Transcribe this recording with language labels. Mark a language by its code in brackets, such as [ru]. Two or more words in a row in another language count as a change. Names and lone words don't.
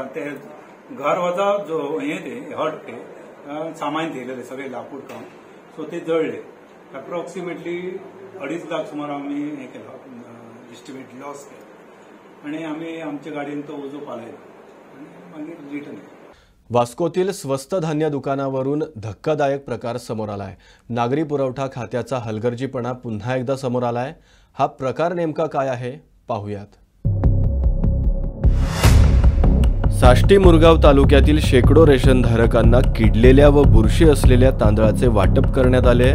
[kok] ते घर वचा जो ते हट सामान थेयलेले सगळे लाकूड काम. सो ते जळले. अप्रॉक्सिमेटली 2.5 लाख सुमार आमी हे केलो [en] estimate loss [kok] केलो आनी आमी आमच्या गाडयेन तो उजो पालयलो आनी मागीर रिटर्न. [mr] वास्कोतील स्वस्त धान्य दुकानावरून धक्कादायक प्रकार समोर आलाय. नागरी पुरवठा खात्याचा हलगर्जीपणा पुन्हा एकदा समोर आलाय. हा प्रकार नेमका काय आहे पाहूयात. साष्टी मुरगाव तालुक्यातील शेकडो रेशनधारकांना किडलेल्या व बुरशी असलेल्या तांदळाचे वाटप करण्यात आले.